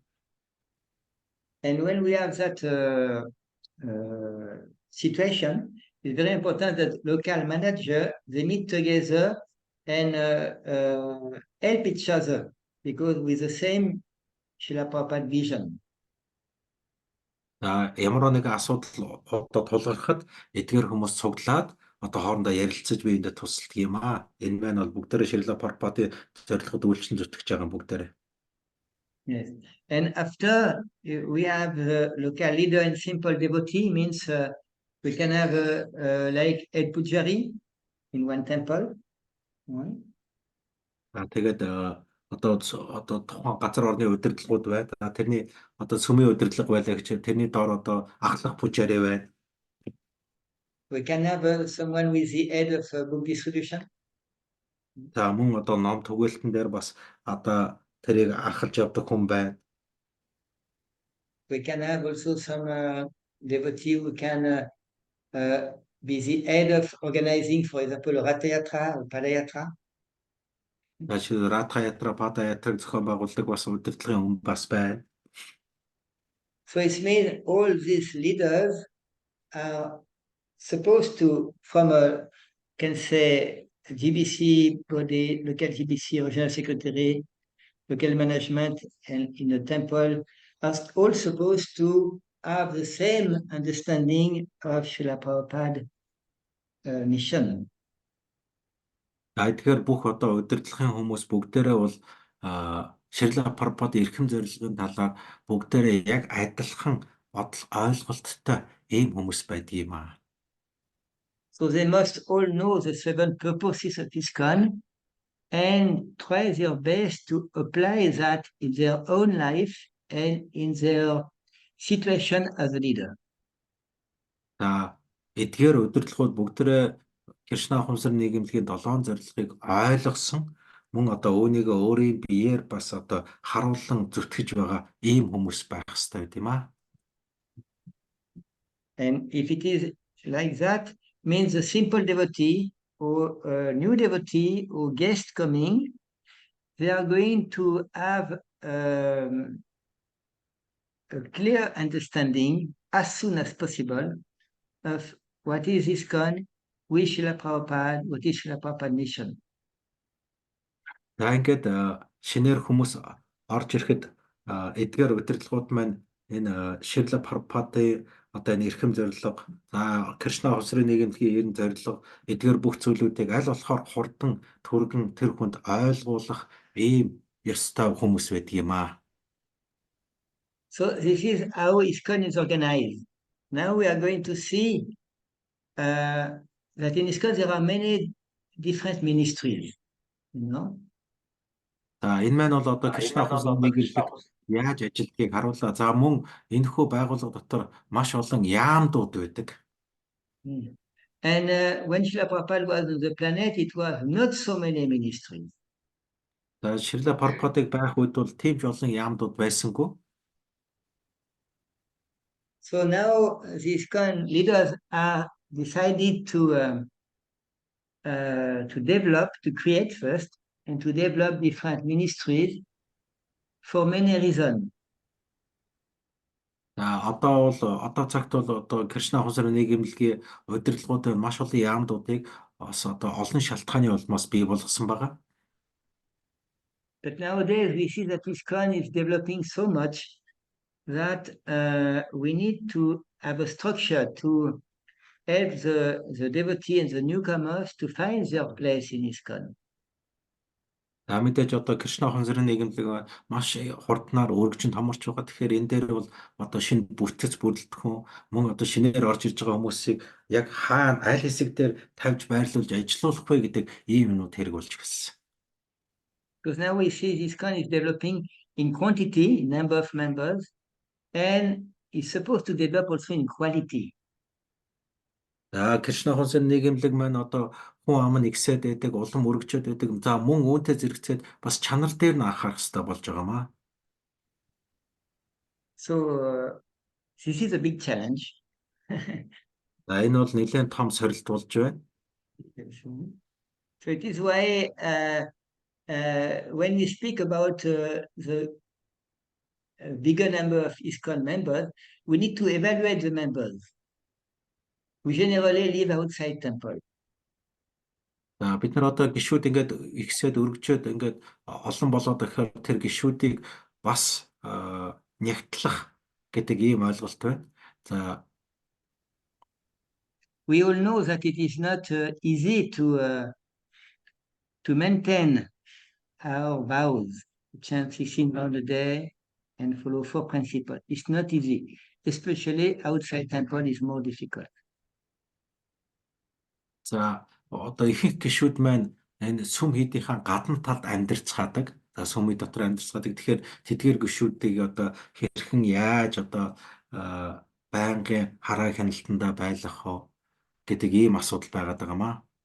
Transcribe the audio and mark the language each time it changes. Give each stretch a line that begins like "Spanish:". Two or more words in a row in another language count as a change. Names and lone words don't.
English: And when we have that situation, it's very important that local manager, they meet together and help each other because with the same Srila Prabhupada vision.
Mongolian: За ямар нэгэн асуудал одоо тулгархад эдгээр хүмүүс цуглаад одоо хоорондоо ярилцаж биеиндээ тусалдаг юм аа. Энэ маань бол бүгдээрээ Шрила Прабхупадын зорилгод үйлчлэн зүтгэж байгаа юм бүгдээрээ.
English: Yes. And after we have the local leader and simple devotee, means we can have like a pujari in one temple.
Mongolian: Тэгээд одоо тухайн газар орны удирдлагууд байна. Тэрний одоо сүмийн удирдлага байлаа гэж тэрний доор одоо ахлах пужари байна.
English: We can have someone with the head of book distribution.
Mongolian: За мөн одоо ном түгээлтэн дээр бас одоо тэрийг ахалж явдаг хүн байна.
English: We can have also some devotee who can be the head of organizing, for example, Ratha Yatra or Pada Yatra.
Mongolian: Жишээ Ратха ятра, Пада ятраг зохион байгуулдаг бас удирдлагын хүн бас байна.
English: So it means all these leaders are supposed to, from a, can say, GBC body, local GBC, regional secretary, local management and in the temple are all supposed to have the same understanding of Srila Prabhupada mission.
Mongolian: Тэгэхээр бүх одоо удирдлагын хүмүүс бүгдээрээ бол Шрила Прабхупад эрхэм зорилгын талаар бүгдээрээ яг адилхан ойлголттой ийм хүмүүс байдгийм аа.
English: So they must all know the 7 purposes of ISKCON and try their best to apply that in their own life and in their situation as a leader.
Mongolian: За эдгээр удирдлагууд бүгдээрээ Кришна ухамсар нийгэмлэгийн 7 зорилгыг ойлгосон мөн одоо өөрийгөө өөрийн биеэр бас одоо харуулan зүтгэж байгаа ийм хүмүүс байх хэрэгтэй байт юм аа.
English: And if it is like that, means a simple devotee or a new devotee or guest coming, they are going to have a clear understanding as soon as possible of what is ISKCON, who is Srila Prabhupada, what is Srila Prabhupada mission.
Mongolian: За ингээд шинээр хүмүүс орж ирэхэд эдгээр удирдлагууд маань энэ Шрила Прабхупадын одоо энэ эрхэм зорилго, за Кришна ухамсарын нийгэмлэгийн 90 зорилго, эдгээр бүх зүйлүүдийг аль болохоор хурдан түргэн тэр хүнд ойлгуулах ийм ёстой хүмүүс байдгийм аа.
English: So this is how ISKCON is organized. Now we are going to see that in ISKCON there are many different ministries, you know.
Mongolian: За энэ маань бол одоо Кришна ухамсарын нийгэмлэг яаж ажилтгийг харууллаа. За мөн энэхүү байгууллага дотор маш олон яамдууд байдаг.
English: And when Srila Prabhupada was on the planet, it was not so many ministries.
Mongolian: За Шрила Прабхупадыг байх үед бол тийм ч олон яамдууд байсангүй.
English: So now these leaders are decided to develop, to create first, and to develop different ministries for many reasons.
Mongolian: За одоо цагт бол одоо Кришна ухамсарын нийгэмлэгийн удирдлагуудын маш олон яамдуудыг бас одоо олон шалтгааны улмаас бий болгосон байгаа.
English: But nowadays we see that ISKCON is developing so much that we need to have a structure to help the devotee and the newcomers to find their place in ISKCON.
Mongolian: За мэдээж одоо Кришна ухамсарын нийгэмлэг маш хурднаар өргөжөнд хамарч байгаа. Тэгэхээр энэ дээр бол одоо шинэ бүтэц бүрэлдэхүүн мөн одоо шинээр орж ирж байгаа хүмүүсийг яг хаана аль хэсэг дээр тавьж байрлуулж ажилуулах вэ гэдэг ийм юмнууд хэрэг болж гисэн.
English: Because now we see ISKCON is developing in quantity, number of members, and is supposed to develop also in quality.
Mongolian: За Кришна ухамсарын нийгэмлэг маань одоо хүн ам нь ихсээд байдаг, улам өргөжөд байдаг. За мөн үүнтэй зэрэгцээд бас чанар дээр нь анхаарах хэрэгтэй болж байгаа маа.
English: So this is a big challenge.
Mongolian: За энэ бол нэлээд том сорилт болж байна.
English: So it is why when we speak about the bigger number of ISKCON members, we need to evaluate the members. We generally live outside temple.
Mongolian: За бид нар одоо гишүүд ингээд ихсээд өргөжөөд ингээд олон болоод ихээр тэр гишүүдийг бас нягтлах гэдэг ийм ойлголт байна. За
English: we all know that it is not easy to maintain our vows, chant 16 rounds a day and follow 4 principles. It's not easy, especially outside temple is more difficult.
Mongolian: За одоо ихэнх гишүүд маань энэ сүм хийдийнхаа гадна талд амьдарцгаадаг. За сүмийн дотор амьдарцгаадаг. Тэгэхээр тэдгээр гишүүдийг одоо хэрхэн яаж одоо байнгын хараа хяналтандаа байлгах вэ гэдэг ийм асуудал байгаад байгаа маа.